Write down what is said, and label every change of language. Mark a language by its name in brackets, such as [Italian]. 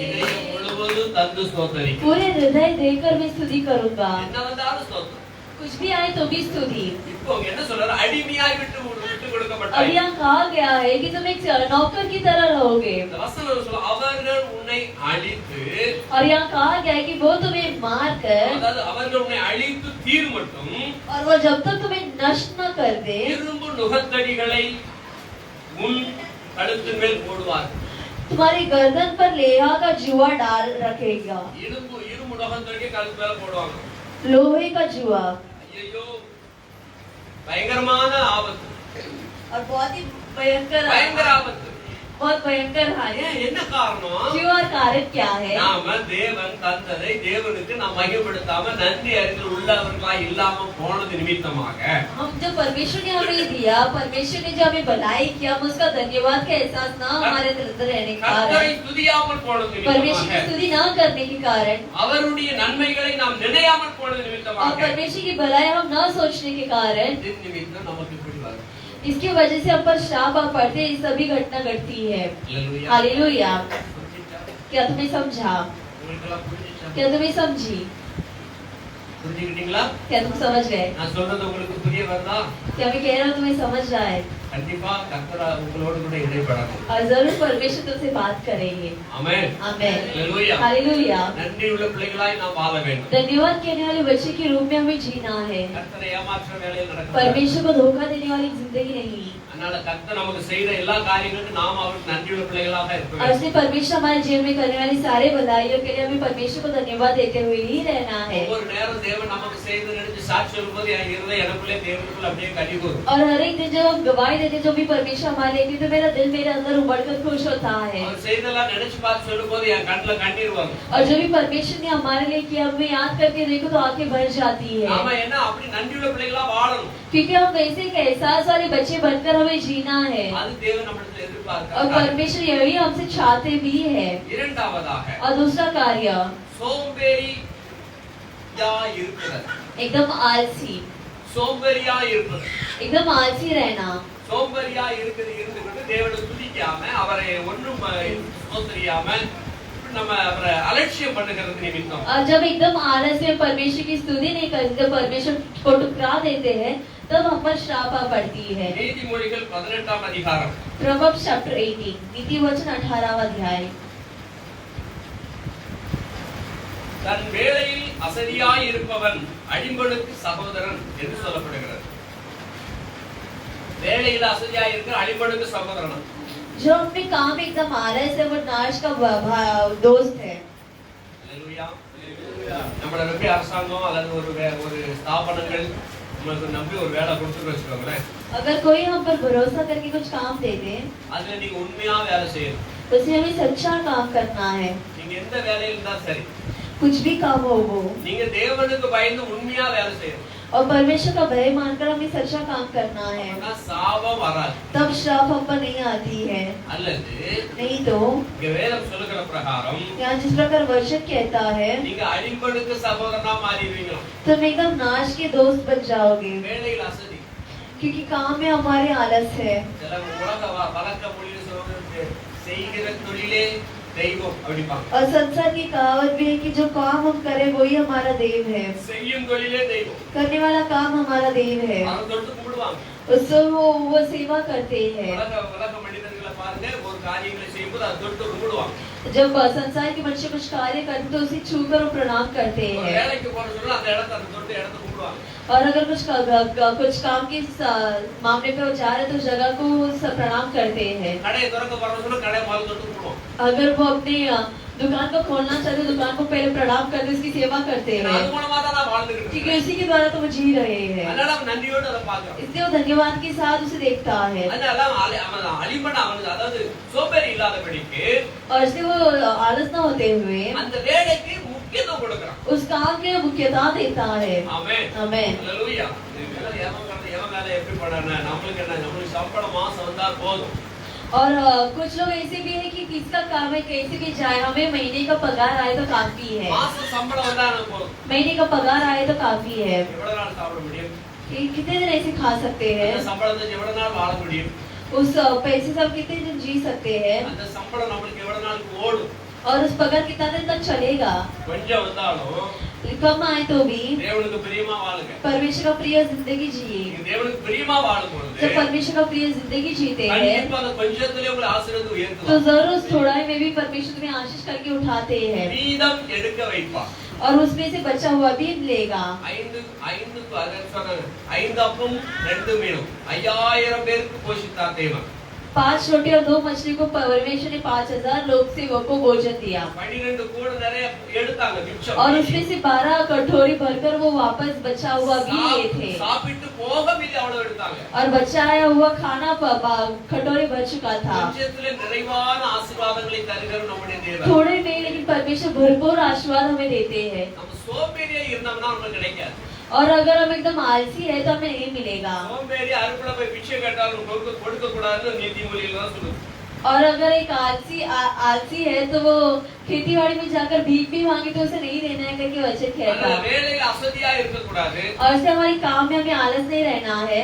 [Tamil] இதயம் முழுவதும் தந்து ஸ்தோத்தரிப்பேன். [Hindi] पूरे हृदय देकर मैं स्तुति करूंगा, [Tamil] என்ன வந்தாலும் ஸ்தோத்திரம். [Hindi] कुछ भी आए तो भी स्तुति। [Tamil] இப்போ அவங்க என்ன சொல்றாரு? அடிமையாய் விட்டு [Hindi] अब [Tamil] கொடுக்கப்பட்டாய். [Hindi] यहाँ कहा गया है कि तुम एक नौकर की तरह रहोगे, [Tamil] இந்த வசனம் சொல்ல அவர்கள் உன்னை அழித்து, [Hindi] और यहाँ कहा गया है कि वो तुम्हें मार कर, [Tamil] அதாவது அவர்கள் உன்னை அழித்து தீர் மட்டும் [Hindi] और वो जब तक तुम्हें नष्ट न कर दे, [Tamil] இரும்பு நுகத்தடிகளை உன் கழுத்தின் மேல் போடுவார்கள். [Hindi] तुम्हारी गर्दन पर लेहा का जुआ डाल रखेगा, [Tamil] இரும்பு நுகத்தடியை கழுத்து மேல போடுவாங்க. [Hindi] लोहे का जुआ, [Tamil] ஐயோ, பயங்கரமான ஆபத்து, [Hindi] और बहुत ही भयंकर [Tamil] பயங்கர ஆபத்து. [Hindi] बहुत भयंकर हानि। [Tamil] ஏன், என்ன காரணம்? [Hindi] क्यों और कारण क्या है? [Tamil] நாம தேவன் தந்ததை தேவனுக்கு நாம் மகிமைப்படுத்தாம நன்றி அறிந்து உள்ளவர்களாய் இல்லாம போனது நிமித்தமாக [Hindi] हम जो परमेश्वर ने हमें दिया, परमेश्वर ने जो हमें भलाई किया, हम उसका धन्यवाद का एहसास ना हमारे अंदर रहने के [Tamil] கர்த்தரை [Hindi] कारण, [Tamil] துதியாமல் போனது [Hindi] परमेश्वर की [Tamil] நிமித்தமாக [Hindi] स्तुति ना करने के कारण, [Tamil] அவருடைய நன்மைகளை நாம் நினையாமல் போனது [Hindi] और [Tamil] நிமித்தமாக [Hindi] परमेश्वर की भलाई हम न सोचने के कारण, [Tamil] இதன் நிமித்தம் நமக்கு இப்படி வரும். [Hindi] इसकी वजह से हम पर श्राप आ पड़ते, ये सभी घटना घटती है। [Tamil] அல்லேலூயா. [Hindi] हालेलुया। [Tamil] புரிஞ்சுச்சா? [Hindi] क्या तुम्हें समझा? [Tamil] உங்களுக்கெல்லாம் புரிஞ்சுச்சா? [Hindi] क्या तुम्हें समझी? [Tamil] புரிஞ்சுக்கிட்டீங்களா? [Hindi] क्या तुम समझ गए? [Tamil] நான் சொல்றது உங்களுக்கு புரிய வருதா? [Hindi] क्या मैं कह रहा हूँ तुम्हें समझ रहा है? [Tamil] கண்டிப்பா கர்த்தர் உங்களோடு கூட இடைப்படணும். [Hindi] और जरूर परमेश्वर तुमसे बात करेंगे। [Tamil] ஆமென். [Hindi] आमेन। [Tamil] அல்லேலூயா. [Hindi] हालेलुया। [Tamil] நன்றி உள்ள பிள்ளைகளாய் நாம் வாழ வேண்டும். [Hindi] धन्यवाद कहने वाले बच्चे के रूप में हमें जीना है, [Tamil] கர்த்தரை ஏமாற்ற வேலையில் நடக்கிறது. [Hindi] परमेश्वर को धोखा देने वाली जिंदगी नहीं। [Tamil] அதனால கர்த்தர் நமக்கு செய்த எல்லா காரியங்களுக்கும் நாம் அவருக்கு நன்றியுள்ள பிள்ளைகளாக இருக்க [Hindi] और [Tamil] வேண்டும். [Hindi] इसलिए परमेश्वर हमारे जीवन में करने वाली सारे भलाइयों के लिए हमें परमेश्वर को धन्यवाद देते हुए ही रहना है। [Tamil] ஒவ்வொரு நேரம் தேவன் நமக்கு செய்து நினைச்சு சாட்சி சொல்லும்போது என் இருதயம் எனக்குள்ளே தேவனுக்குள்ள அப்படியே கலிகூரும். [Hindi] और हर एक दिन जब हम गवाही देते जो भी परमेश्वर हमारे लिए, तो मेरा दिल मेरे अंदर उमड़कर खुश होता है। [Tamil] அவர் செய்தெல்லாம் நினைச்சு பார்த்து சொல்லும்போது என் கண்ணுல கண்ணீர் வரும். [Hindi] और जो भी परमेश्वर ने हमारे लिए किया, हमें याद करके देखो तो आंखें भर जाती है, [Tamil] நாம என்ன அப்படி நன்றியுள்ள பிள்ளைகளா வாழணும். [Hindi] क्योंकि हम वैसे एक एहसास वाले बच्चे बनकर हमें जीना है, [Tamil] அது தேவன் நம்மிடத்தில் [Hindi] और [Tamil] எதிர்பார்க்கிறார். [Hindi] परमेश्वर यही हमसे चाहते भी है। [Tamil] இரண்டாவதாக [Hindi] और दूसरा कार्य, [Tamil] சோம்பேறியா இருக்கிறது. [Hindi] एकदम आलसी, [Tamil] சோம்பேறியா இருப்பது. [Hindi] एकदम आलसी रहना, [Tamil] சோம்பேறியா இருந்துகிட்டு தேவனை துதிக்காம அவரை ஒன்றும் ஸ்தோத்திரியாம நம்ம அவரை அலட்சியம் பண்ணுகிறது நிமித்தம் [Hindi] और जब एकदम आलस में परमेश्वर की स्तुति नहीं करते, जब परमेश्वर को ठुकरा देते हैं, तब हम पर श्राप आ पड़ती है। [Tamil] நீதிமொழிகள் 18ஆம் அதிகாரம் [English] Proverbs chapter 18, [Hindi] नीति वचन 18वां अध्याय। [Tamil] தன் வேளையில் அசதியாய் இருப்பவன் அடிம்பனுக்கு சகோதரன் என்று சொல்லப்படுகிறது. வேளையில் அசதியாய் இருக்கிற அடிம்பனுக்கு சகோதரன். [Hindi] जो अपने काम में एकदम आलस है, वो नाश का दोस्त है। [Tamil] அல்லேலூயா. நம்மள நம்பி அரசாங்கம் அல்லது ஒரு ஸ்தாபனங்கள் நமக்கு நம்பி ஒரு வேலை கொடுத்துட்டு வச்சுக்கோங்களேன். [Hindi] अगर कोई हम पर भरोसा करके कुछ काम दे दे, [Tamil] அதுல நீங்க உண்மையா வேலை செய்யணும். [Hindi] तो उसमें हमें सच्चा काम करना है। [Tamil] நீங்க எந்த வேலையில இருந்தாலும் சரி, [Hindi] कुछ भी काम हो वो, [Tamil] நீங்க தேவனுக்கு பயந்து உண்மையா வேலை செய்யணும். [Hindi] और परमेश्वर का भय मानकर हमें सच्चा काम करना है, [Tamil] ஆனா சாபம் வராது. [Hindi] तब श्राप हम पर नहीं आती है। [Tamil] அல்லது [Hindi] नहीं तो [Tamil] இங்க வேதம் சொல்லுகிற பிரகாரம் [Hindi] यहाँ जिस प्रकार वचन कहता है, [Tamil] நீங்க அடிம்பனுக்கு சகோதரனா மாறிடுவீங்க. [Hindi] तुम एकदम नाश के दोस्त बन जाओगे, [Tamil] வேலையில் அசதி. [Hindi] क्योंकि काम में हमारे आलस है। [Tamil] சில உலக வழக்க மொழியில சொல்றது செய்கிற தொழிலே தெய்வம் அப்படிப்பாங்க. [Hindi] और संसार की कहावत भी है कि जो काम हम करें वही हमारा देव है, [Tamil] செய்யும் தொழிலே தெய்வம். [Hindi] करने वाला काम हमारा देव है, [Tamil] அதை தொட்டு கும்பிடுவாங்க. [Hindi] उससे वो सेवा करते हैं। [Tamil] உலக மனிதர்களை பாருங்க ஒரு காரியங்களை செய்யும்போது அது தொட்டு கும்பிடுவாங்க. [Hindi] जब संसार के मनुष्य कुछ कार्य करते तो उसे छूकर वो प्रणाम करते [Tamil] ஒரு [Hindi] हैं। [Tamil] வேலைக்கு போற சொல்ல அந்த இடத்தை அந்த தொட்டு இடத்தை கும்பிடுவாங்க. [Hindi] और अगर कुछ काम के मामले पे वो जा रहे तो उस जगह को प्रणाम करते हैं। [Tamil] கடையை திறக்க போற சொல்ல கடையை முதல்ல தொட்டு கும்பிடுவோம். [Hindi] अगर वो अपने दुकान को खोलना चाहते दुकान को पहले प्रणाम करते उसकी सेवा करते हैं, [Tamil] அது மூலமா தான் நான் வாழ்ந்துகிட்டு [Hindi] क्योंकि [Tamil] இருக்கேன். [Hindi] उसी के द्वारा तो वो जी रहे हैं। [Tamil] அதனால அவன் நன்றியோடு அதை பார்க்கறான். [Hindi] इसलिए वो धन्यवाद के साथ उसे देखता है [Tamil] அதனால அவன் அலிமன அவனுக்கு அதாவது சோம்பேறி இல்லாதபடிக்கு [Hindi] और इसलिए वो आलस न होते हुए [Tamil] அந்த வேலைக்கு முக்கியத்துவம் கொடுக்கறான். [Hindi] उस काम के मुख्यता देता है। [Tamil] ஆமென். [Hindi] आमेन। [Tamil] ஹalleluya. இது வேலை எவன் வேலை எப்படி பண்ணானே நமக்கு என்ன நமக்கு சம்பளம் மாசம் வந்தா போதும். [Hindi] और कुछ लोग ऐसे भी है कि किसका काम है कैसे भी जाए हमें महीने का पगार आए तो काफी है, [Tamil] மாசம் சம்பளம் வந்தா எனக்கு போதும். [Hindi] महीने का पगार आए तो काफी है। [Tamil] எவ்வளவு நாள் சாப்பிட முடியும்? [Hindi] कितने दिन ऐसे खा सकते हैं? [Tamil] அந்த சம்பளத்தை எவ்வளவு நாள் வாழ முடியும்? [Hindi] उस पैसे से हम कितने दिन जी सकते हैं? [Tamil] அந்த சம்பளம் நமக்கு எவ்வளவு நாளுக்கு ஓடும்? [Hindi] और उस पगार कितना दिन तक चलेगा? [Tamil] கொஞ்சம் வந்தாலும் [Hindi] कम आए तो भी [Tamil] தேவனுக்கு பிரியமா வாழுங்க. [Hindi] परमेश्वर का प्रिय जिंदगी जिए। [Tamil] நீங்க தேவனுக்கு பிரியமா வாழும்போது [Hindi] जब परमेश्वर का प्रिय जिंदगी जीते हैं [Tamil] கண்டிப்பா அந்த கொஞ்சத்திலே உங்களை ஆசீர்வாதத்தை [Hindi] तो [Tamil] உயர்த்துவார். [Hindi] जरूर उस थोड़ाई में भी परमेश्वर तुम्हें आशीष करके उठाते हैं [Tamil] மீதம் எடுக்க வைப்பார். [Hindi] और उसमें से बचा हुआ भी लेगा। [Tamil] 5 அப்பம் 2 மீனும் 5000 பேருக்கு போஷித்தார் தேவன். [Hindi] 5 रोटी और 2 मछली को परमेश्वर ने 5000 लोग सेवकों को भोजन दिया [Tamil] 12 கூட நிறைய எடுத்தாங்க மிச்சம். [Hindi] और उसमें से 12 कटोरी भरकर वो वापस बचा हुआ भी लिए थे [Tamil] சாப்பிட்டு போகவில்லை அவ்வளவு எடுத்தாங்க. [Hindi] और बचाया हुआ खाना कटोरी भर चुका था। [Tamil] கொஞ்சத்திலே நிறைவான ஆசீர்வாதங்களை தருகிற நம்முடைய தேவன். [Hindi] थोड़े में लेकिन परमेश्वर भरपूर आशीर्वाद हमें देते हैं। [Tamil] நம்ம சோம்பேறியா இருந்தோம்னா நமக்கு கிடைக்காது. [Hindi] और अगर हम एकदम आलसी है तो हमें नहीं मिलेगा। [Tamil] சோம்பேறி அறுப்புல போய் பிச்சை கேட்டாலும் கொடுக்க கூடாதுன்னு நீதிமொழியில தான் சொல்லுது. [Hindi] और अगर एक आलसी है तो वो खेतीबाड़ी में जाकर भीख भी मांगे तो उसे नहीं देना है करके वचन [Tamil] அந்த [Hindi] कहता। [Tamil] வேலையில அசதியா இருக்க கூடாது. [Hindi] और इससे हमारी काम में हमें आलस नहीं रहना है।